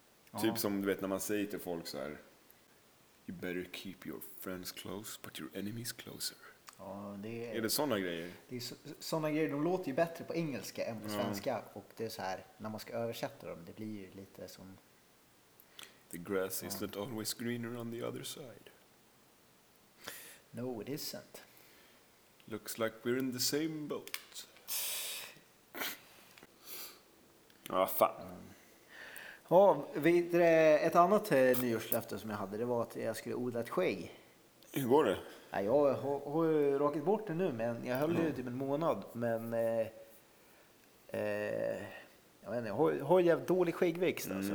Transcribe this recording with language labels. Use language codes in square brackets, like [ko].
[sv] Ja. Typ som du vet när man säger till folk så här, [en] you better keep your friends close but your enemies closer. [sv] Ja, det är... Är det sådana grejer? Det är sådana grejer, de låter ju bättre på engelska än på svenska. Och det är så här, när man ska översätta dem, det blir ju lite som... [en] The grass isn't always greener on the other side. No, it isn't. Looks like we're in the same boat. [sv] Fan. Ja, ett annat nyårslöfte som jag hade, det var att jag skulle odla ett skägg. Hur går det? Ja, jag har rakat bort det nu, men jag höll det typ en månad. Men jag vet inte, har jag jävligt dålig skäggväxt alltså.